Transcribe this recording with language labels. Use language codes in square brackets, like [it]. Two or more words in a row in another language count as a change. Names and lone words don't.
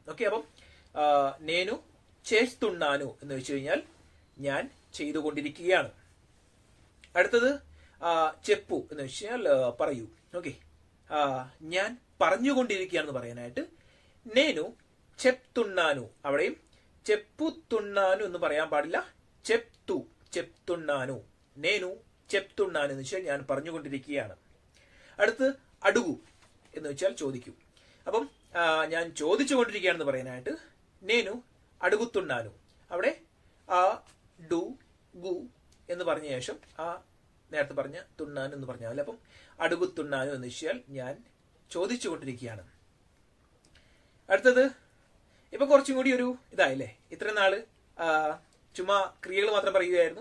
[ml] ഓക്കെ, അപ്പം [te] నేను చేస్తున్నాను [ml] എന്ന് വെച്ച് കഴിഞ്ഞാൽ ഞാൻ ചെയ്തുകൊണ്ടിരിക്കുകയാണ്. അടുത്തത് ചെപ്പു എന്ന് വെച്ച് കഴിഞ്ഞാൽ പറയൂ. ഓക്കെ, ഞാൻ പറഞ്ഞുകൊണ്ടിരിക്കുകയാണെന്ന് പറയാനായിട്ട് [te] నేను చెప్తున్నాను. [ml] അവിടെയും ചെപ്പുത്തുണ്ണാനു എന്ന് പറയാൻ പാടില്ല, [te] చెప్తు చెప్తున్నాను. నేను చెప్తున్నాను [ml] എന്ന് വെച്ചാൽ ഞാൻ പറഞ്ഞുകൊണ്ടിരിക്കുകയാണ്. അടുത്ത് അడుగు എന്ന് വെച്ചാൽ ചോദിക്കൂ. അപ്പം ഞാൻ ചോദിച്ചുകൊണ്ടിരിക്കുകയാണെന്ന് പറയാനായിട്ട് [te] నేను అడుగుతున్నాను. [ml] അവിടെ ആ ഡു ഗു എന്ന് പറഞ്ഞ ശേഷം ആ നേരത്തെ പറഞ്ഞ തുണ്ണാൻ എന്ന് പറഞ്ഞാൽ മതി. അപ്പം അడుగుతున్నాను എന്ന് വെച്ചാൽ ഞാൻ ചോദിച്ചുകൊണ്ടിരിക്കുകയാണ്. അടുത്തത് ഇപ്പൊ കുറച്ചും കൂടി ഒരു ഇതായില്ലേ. ഇത്ര നാള് ചുമ്മാ ക്രിയകൾ മാത്രം പറയുകയായിരുന്നു.